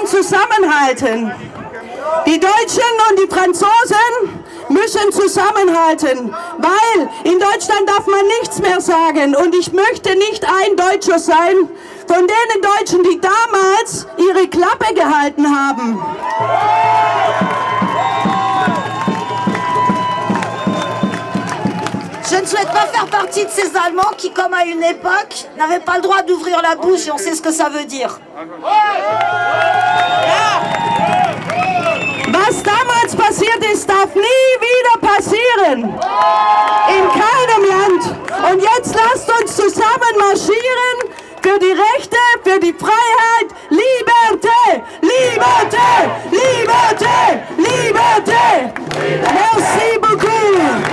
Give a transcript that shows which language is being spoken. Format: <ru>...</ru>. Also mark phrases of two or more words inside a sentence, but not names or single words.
<de>zusammenhalten. Die Deutschen und die Franzosen müssen zusammenhalten, weil in Deutschland darf man nichts mehr sagen. Und ich möchte nicht ein Deutscher sein von denen Deutschen, die damals ihre Klappe gehalten haben.</de> <fr>Je ne souhaite pas faire partie de ces Allemands qui, comme à une époque, n'avaient pas le droit d'ouvrir la bouche et on sait ce que ça veut dire.</fr> <de>Was damals passiert ist, darf nie wieder passieren. In keinem Land. Und jetzt lasst uns zusammen marschieren für die Rechte, für die Freiheit.</de> <fr>Liberté, Liberté, Liberté, Liberté. Merci beaucoup.</fr>